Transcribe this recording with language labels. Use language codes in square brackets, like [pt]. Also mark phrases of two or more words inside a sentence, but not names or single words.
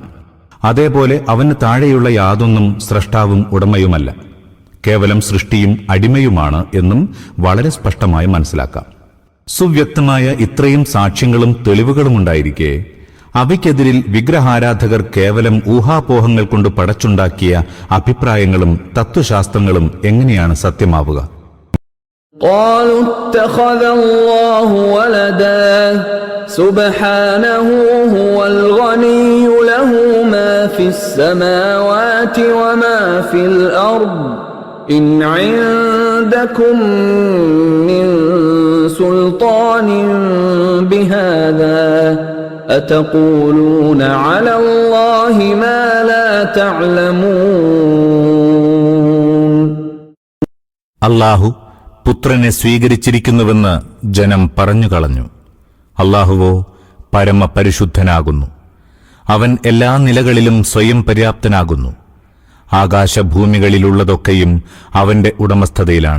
[ml] അതേപോലെ അവന് താഴെയുള്ള യാതൊന്നും സ്രഷ്ടാവും ഉടമയുമല്ല, കേവലം സൃഷ്ടിയും അടിമയുമാണ് എന്നും വളരെ സ്പഷ്ടമായി മനസ്സിലാക്കാം. സുവ്യക്തമായ ഇത്രയും സാക്ഷ്യങ്ങളും തെളിവുകളുമുണ്ടായിരിക്കെ അവയ്ക്കെതിരിൽ വിഗ്രഹാരാധകർ കേവലം ഊഹാപോഹങ്ങൾ കൊണ്ട് പടച്ചുണ്ടാക്കിയ അഭിപ്രായങ്ങളും തത്വശാസ്ത്രങ്ങളും എങ്ങനെയാണ് സത്യമാവുക? [ar] قالوا اتخذ الله ولدا سبحانه هو الغني له ما في السماوات وما في الأرض إن عندكم من سلطان بهذا أتقولون على الله ما لا تعلمون. [ml] അല്ലാഹു പുത്രനെ സ്വീകരിച്ചിരിക്കുന്നുവെന്ന് ജനം പറഞ്ഞുകളഞ്ഞു. അല്ലാഹുവോ പരമപരിശുദ്ധനാകുന്നു. അവൻ എല്ലാ നിലകളിലും സ്വയം പര്യാപ്തനാകുന്നു. ആകാശഭൂമികളിലുള്ളതൊക്കെയും അവന്റെ ഉടമസ്ഥതയിലാണ്.